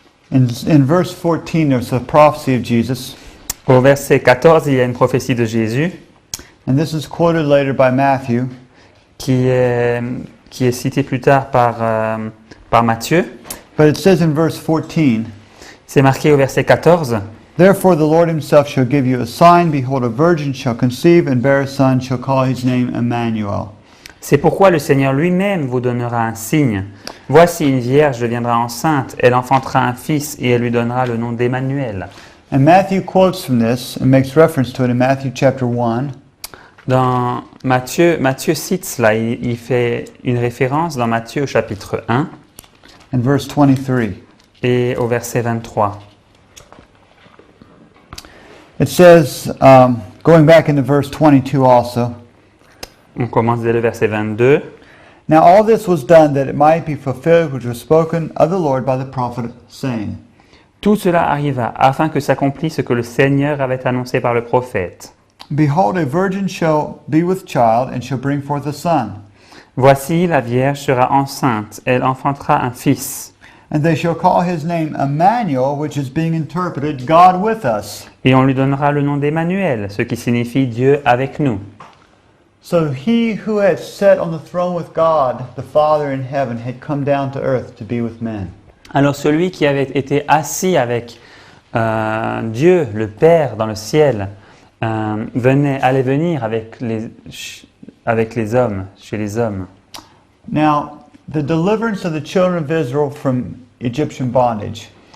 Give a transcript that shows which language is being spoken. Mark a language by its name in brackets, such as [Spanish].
[English] In verse 14, there's a prophecy of Jesus. [French] Au verset 14, il y a une prophétie de Jésus [English] And this is quoted later by Matthew. [French] qui est citée plus tard par Matthieu. [English] But it says in verse 14, [French] C'est marqué au verset 14. [English] "Therefore the Lord himself shall give you a sign. Behold, a virgin shall conceive and bear a son, shall call his name Emmanuel." [French] C'est pourquoi le Seigneur lui-même vous donnera un signe. Voici une vierge deviendra enceinte, elle enfantera un fils et elle lui donnera le nom d'Emmanuel. [English] And Matthew quotes from this and makes reference to it in Matthew chapter 1. [French] Dans Matthieu cite cela, il fait une référence dans Matthieu au chapitre 1 [English] And verse 23. [French] et au verset 23. [English] It says, going back into verse 22 also, [French] On commence dès le verset 22. [English] "Now all this was done that it might be fulfilled which was spoken of the Lord by the prophet, saying." [French] Tout cela arriva afin que s'accomplisse ce que le Seigneur avait annoncé par le prophète. [English] "Behold, a virgin shall be with child, and shall bring forth a son. [French] Voici, la Vierge sera enceinte, elle enfantera un fils, [English] And they shall call his name Emmanuel, which is being interpreted, God with us." [French] et on lui donnera le nom d'Emmanuel, ce qui signifie Dieu avec nous. [English] So he who had sat on the throne with God, the Father in heaven, had come down to earth to be with men. [French] Alors celui qui avait été assis avec Dieu, le Père, dans le ciel, allait venir avec les hommes, chez les hommes. [English] Now, the deliverance of the children of Israel from Egyptian bondage.